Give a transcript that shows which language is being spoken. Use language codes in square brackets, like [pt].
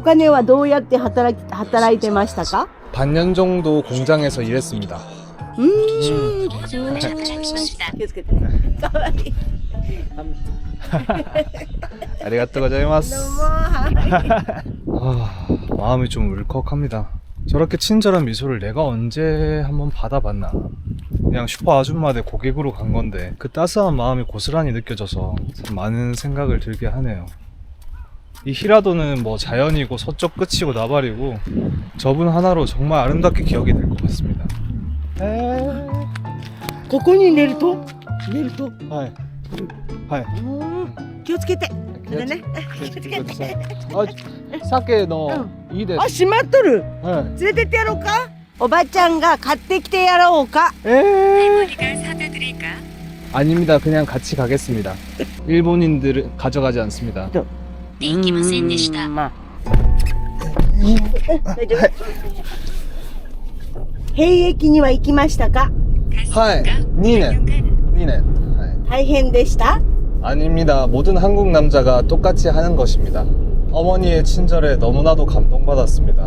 [ja] お金はどうやって働いてましたか [ko] 반년 정도 공장에서 일했습니다. [ja] すごい。気をつけてね。かわいい。 아리가또 고자이마스. どうも。はい [ko] 마음이 좀 울컥합니다. 저렇게 친절한 미소를 내가 언제 한번 받아봤나. 그냥 슈퍼 아줌마들 고객으로 간 건데 그 따스한 마음이 고스란히 느껴져서 참 많은 생각을 들게 하네요. 이 히라도는 뭐 자연이고 서쪽 끝이고 나발이고 저분 하나로 정말 아름답게 기억이 될 것 같습니다. [ja] ここに寝ると寝ると 하이. 気をつけて。あれね。気をつけて。 사케 너いいです。あ、閉まっとる。 [ko] 네. [ja] 連れてってやろうか。おばちゃんが買ってきてやろうか。 [ko] 아닙니다. 그냥 같이 가겠습니다. 일본인들은 가져가지 않습니다. [ja] まあ。大丈夫。兵役には行きましたか。 하이. 2년. 하이. 大変でした。 [ko] 아닙니다. 모든 한국 남자가 똑같이 하는 것입니다. 어머니의 친절에 너무나도 감동받았습니다.